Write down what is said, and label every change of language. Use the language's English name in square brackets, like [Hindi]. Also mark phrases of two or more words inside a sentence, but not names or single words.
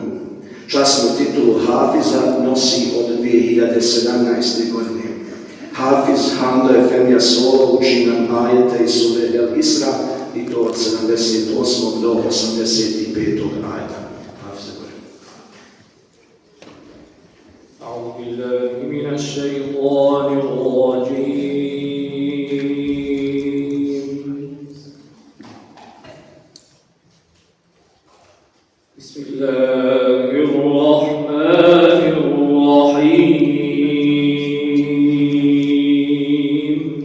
[Bosnian] Časnu titulu Hafiza nosi od 2017. godine. Hafiz Hamdo Efendija Solo uči nam ajete iz sure El Isra, i to od 78. do 85. ajeta. Hafiz gore. [Arabic] أعوذ بالله من الشيطان الرجيم. بسم الله الرحمن الرحيم.